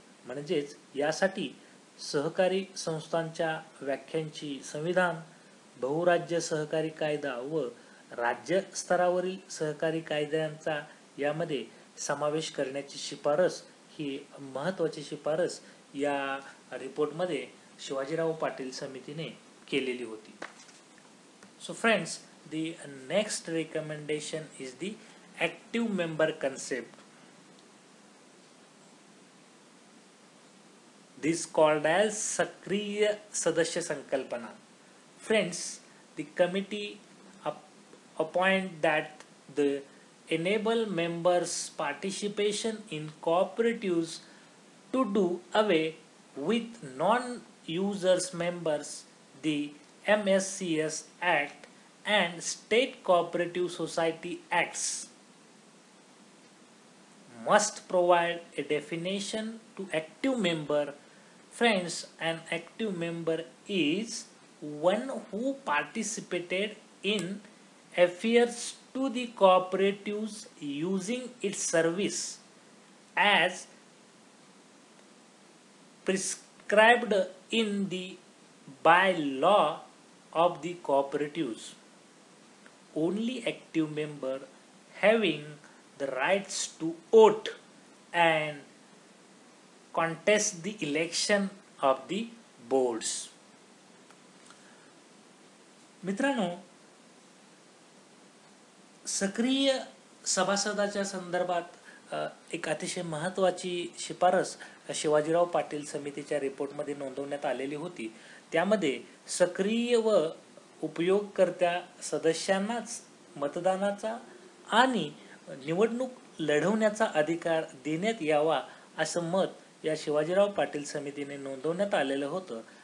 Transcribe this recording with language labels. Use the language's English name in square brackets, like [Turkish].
[Marathi] म्हणजेच यासाठी सहकारी संस्थांच्या व्याख्यांची संविधान, बहुराज्य सहकारी कायदा व राज्य स्तरावरील सहकारी कायद्यांचा यामध्ये समावेश करण्याची शिफारस, ही महत्त्वाची शिफारस या रिपोर्टमध्ये शिवाजीराव पाटील समितीने केलेली होती. [English] So friends, the next recommendation is the active member concept. This called as [Marathi] सक्रिय सदस्य संकल्पना. [English] Friends, the committee appoint that the enable members participation in cooperatives to do away with non-users members, the MSCS Act and State Cooperative Society Acts must provide a definition to active member. Friends, an active member is one who participated in affairs to the cooperatives using its service as prescribed in the bylaw of the cooperatives. Only active member having the rights to vote and contest the election of the boards. [Marathi] मित्रांनो, सक्रिय सभासदाच्या संदर्भात एक अतिशय महत्त्वाची शिफारस शिवाजीराव पाटील समितीच्या रिपोर्टमध्ये नोंदवण्यात आलेली होती. त्यामध्ये सक्रिय व उपयोगकर्त्या सदस्यांनाच मतदानाचा आणि निवडणूक लढवण्याचा अधिकार देण्यात यावा असं मत या शिवाजीराव पाटील समितीने नोंदवण्यात आलेलं होतं.